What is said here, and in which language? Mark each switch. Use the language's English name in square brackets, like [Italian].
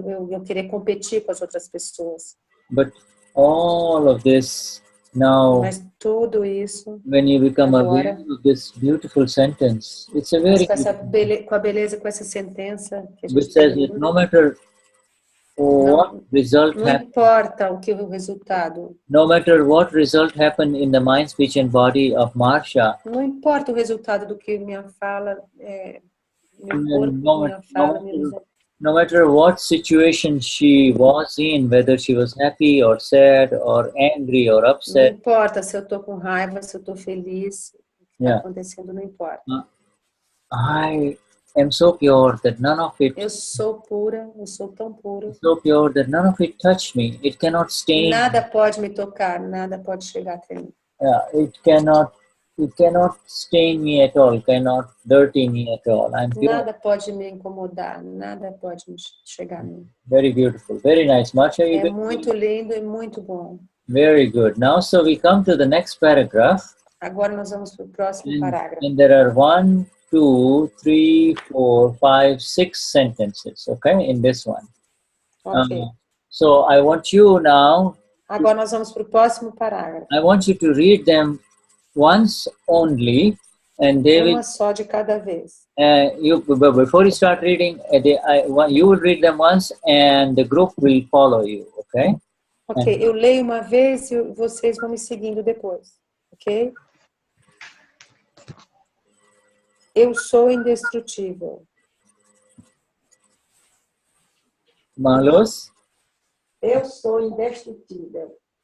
[Portuguese] eu querer competir com as outras pessoas. [English] But all of this now, [Portuguese] mas tudo isso, [English] when you become aware of this beautiful sentence, it's a very [Portuguese] com a beleza, com essa sentença que a gente [English] which says that no matter what result [Portuguese] não importa o que o resultado, [English] no matter what result happened in the mind, speech and body of Marcia, [Portuguese] não importa o resultado do que minha fala, meu corpo, minha fala, [English] no matter what situation she was in, whether she was happy or sad or angry or upset. [Portuguese] Não importa se eu estou com raiva, se eu estou feliz, o que está acontecendo, não importa. [English] I am so pure that none of it. [Portuguese] Eu sou pura, eu sou tão pura. [English] So pure that none of it touched me. It cannot stain. [Portuguese] Nada pode me tocar, nada pode chegar até mim. [English] Yeah, it cannot stain me at all, cannot dirty me at all. I'm pure. [Portuguese] Nada pode me incomodar, nada pode chegar a mim. [English] Very beautiful, very nice. Marcia, [Portuguese] é muito lindo e muito bom. [English] Very good. Now, so we come to the next paragraph. [Portuguese] Agora nós vamos para o próximo parágrafo. [English] And there are 1, 2, 3, 4, 5, 6 sentences, okay, in this one. Okay. So I want you now. [Portuguese] Agora nós vamos para o próximo parágrafo. [English] I want you to read them once only, and they will. [Portuguese] Uma só de cada vez. [English] Before you start reading, you will read them once, and the group will follow you. Okay. [Portuguese] Ok, eu leio uma vez e vocês vão me seguindo depois. Ok. Eu sou indestrutível. Marluce? Eu sou indestrutível.